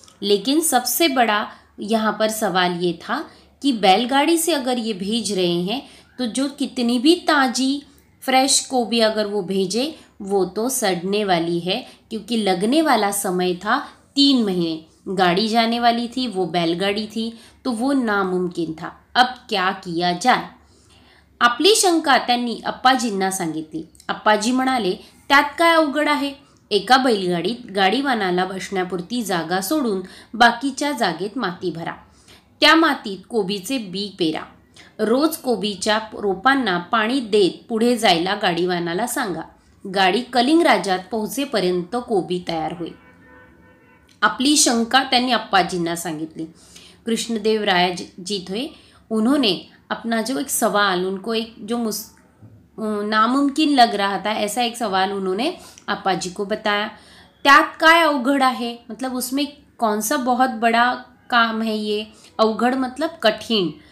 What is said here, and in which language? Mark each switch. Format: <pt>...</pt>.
<hi>लेकिन सबसे बड़ा यहाँ पर सवाल ये था कि बैलगाड़ी से अगर ये भेज रहे हैं तो जो कितनी भी ताजी फ्रेश कोबी अगर वो भेजे वो तो सड़ने वाली है, क्योंकि लगने वाला समय था 3 महीने. गाड़ी जाने वाली थी, वो बैलगाड़ी थी, तो वो नामुमकिन था. अब क्या किया जाए?</hi> <mr>आपली शंका त्यांनी अप्पाजींना सांगितली. अप्पाजी म्हणाले, त्यात काय अवघड आहे? एका बैलगाडीत गाडीवानाला बसण्यापुरती जागा सोडून बाकीच्या जागेत माती भरा. त्या मातीत कोबीचे बी पेरा. रोज कोबीच्या रोपांना पाणी देत पुढे जायला गाडीवानाला सांगा. गाडी कलिंग राज्यात पोहोचेपर्यंत कोबी तयार होईल. आपली शंका त्यांनी अप्पाजींना सांगितली।</mr> <hi>कृष्णदेवराय जी थे, उन्होंने अपना जो एक सवाल, उनको एक जो नामुमकिन लग रहा था, ऐसा एक सवाल उन्होंने अप्पाजी को बताया।</hi> <mr>त्यात काय अवघड आहे,</mr> <hi>मतलब उसमें कौन सा बहुत बड़ा काम है ये, अवघड मतलब कठिन।</hi>